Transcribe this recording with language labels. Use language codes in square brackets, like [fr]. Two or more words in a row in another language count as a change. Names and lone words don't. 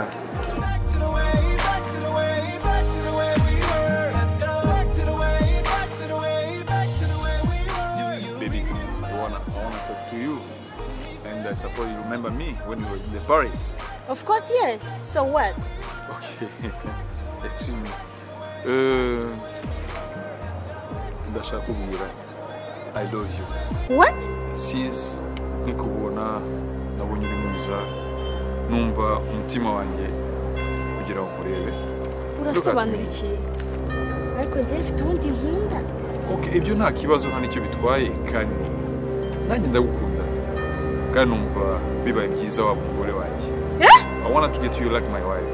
[en] back to the way, back to the way, back to the way we were. Let's go back to the way, back to the way, back to the way we were. Baby, I wanna talk to you. And I suppose you remember me when we was in the party. Of course yes. So what? Okay. Excuse me. [rw] Ndashaka kubwira [en] I love you. What? [rw] Since nikubona nabonye uri mwiza numva umutima wanjye kugira ngo kurebe. Urasobanura iki? Ariko njye mfite ubundi nkunda. Okay, ibyo nta kibazo nta nicyo bitwaye kandi nanjye ndagukunda. kandi numva bibaye byiza waba umugore wanjye. [en] I wanted to get you like my wife.